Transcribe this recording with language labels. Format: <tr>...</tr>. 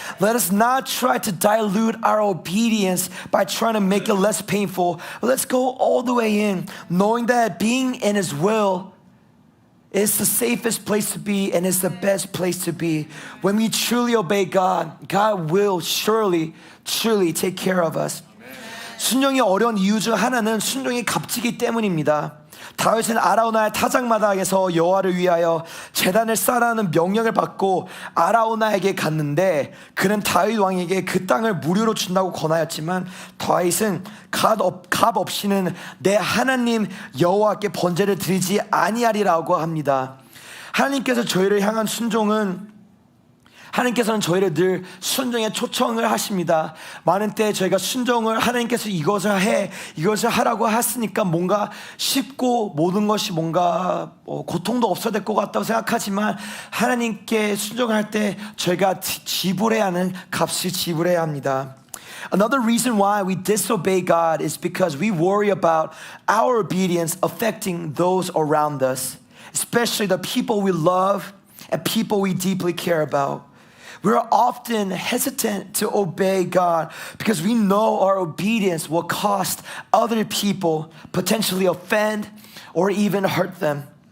<en>Let us not try to dilute our obedience by trying to make it less painful. But let's go all the way in, knowing that being in His will is the safest place to be and is the best place to be. When we truly obey God, God will surely take care of us.</en> <ko>순종이 어려운 이유 중 하나는 순종이 값지기 때문입니다. 다윗은 아라우나의 타작마당에서 여호와를 위하여 제단을 쌓으라는 명령을 받고 아라우나에게 갔는데 그는 다윗 왕에게 그 땅을 무료로 준다고 권하였지만 다윗은 값 없이는 내 하나님 여호와께 번제를 드리지 아니하리라고 합니다. 하나님께서 저희를 향한 순종은 하나님께서는 저희를 늘 순종에 초청을 하십니다. 많은 때 저희가 순종을 하나님께서 이것을 하라고 했으니까 뭔가 쉽고 모든 것이 뭔가 고통도 없어야 될 것 같다고 생각하지만 하나님께 순종할 때 저희가 지불해야 하는 값을 지불해야 합니다.</ko> <en>Another reason why we disobey God is because we worry about our obedience affecting those around us, especially the people we love and people we deeply care about. We're often hesitant to obey God because we know our obedience will cost other people, potentially offend or even hurt them.</en>